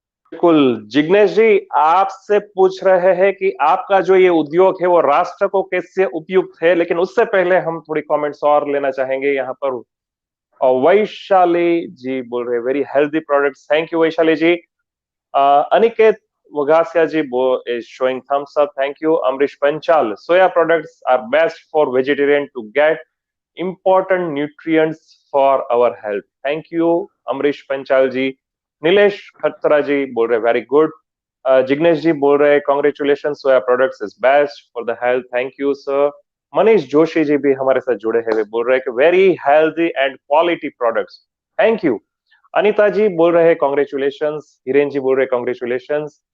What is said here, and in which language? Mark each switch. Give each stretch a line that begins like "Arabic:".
Hindi: बिल्कुल। जिग्नेश जी, आपसे पूछ रहे हैं कि आपका जो ये उद्योग है वो राष्ट्र को कैसे उपयुक्त है, लेकिन उससे पहले हम थोड़ी कमेंट्स और लेना चाहेंगे यहाँ पर। और वैशाली जी बोल रहे
English: Very healthy products, thank you Vaishali ji. Aniket Vagasiya ji is showing thumbs up, thank you. Amrish Panchal, soya products are best for vegetarian to get important nutrients for our health, thank you Amrish Panchal ji.
Hindi: नीलेश खत्रा जी बोल रहे
English: Very good.
Hindi: Jignesh जी बोल रहे
English: Congratulation, soya products is best for the health, thank you sir.
Hindi: Manish Joshi ji भी हमारे साथ जुड़े हैं, वे बोल रहे हैं कि
English: Very healthy and quality products, thank you.
Hindi: Anita जी बोल रहे हैं कॉन्ग्रेचुलेशन, हिरेन जी बोल रहे कॉन्ग्रेचुलेशन।